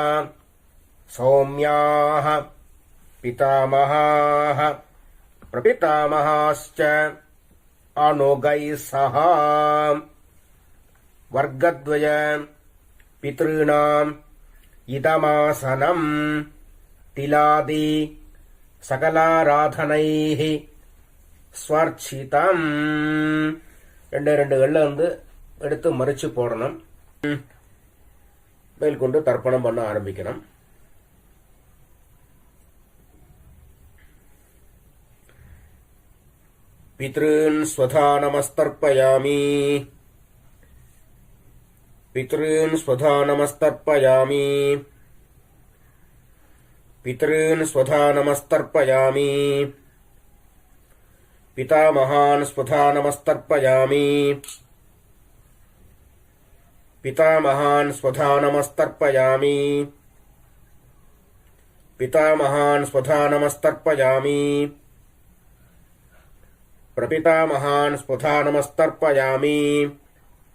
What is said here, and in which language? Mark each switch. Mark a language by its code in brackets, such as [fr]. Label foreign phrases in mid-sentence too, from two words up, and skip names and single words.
[sa] सौम्याः पितामहाः प्रपितामहाश्च अनुगैः सह वर्गद्वय पितृणाम् इदमासनम् तिलादि सकलाराधनैः स्वर्चितम्. [ta] 2 எள்ளை வந்து எடுத்து மறிச்சு போடணும். மேல் கொண்டு தர்ப்பணம் பண்ண ஆரம்பிக்கணும். [sa] पितॄन् स्वधा नमस्तर्पयामि पितॄन् स्वधा नमस्तर्पयामि पितॄन् स्वधा नमस्तर्पयामि पितामहान् स्वधा नमस्तर्पयामि पितामहान् स्वधा नमस्तर्पयामि पितामहान् स्वधा नमस्तर्पयामि प्रपितामहान् स्वधा नमस्तर्पयामि